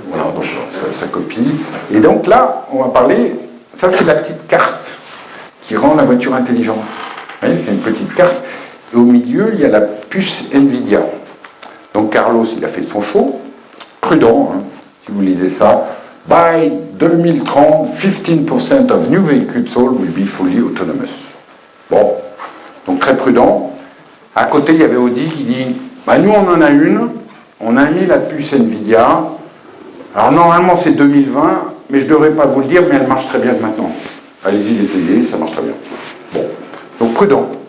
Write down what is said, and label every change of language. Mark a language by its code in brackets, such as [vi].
[fr] Voilà, donc ça copie. Et donc là, on va parler, ça c'est la petite carte qui rend la voiture intelligente. Vous voyez, c'est une petite carte. Et au milieu, il y a la puce NVIDIA. Donc Carlos, il a fait son show. Prudent, hein, si vous lisez ça. [en] By 2030, 15% of new vehicles sold will be fully autonomous. [fr] Bon, donc très prudent. À côté, il y avait Audi qui dit, bah, nous on en a une, on a mis la puce NVIDIA. Alors normalement c'est 2020, mais je ne devrais pas vous le dire, mais elle marche très bien maintenant. Allez-y, l'essayez, ça marche très bien. Bon, donc prudent.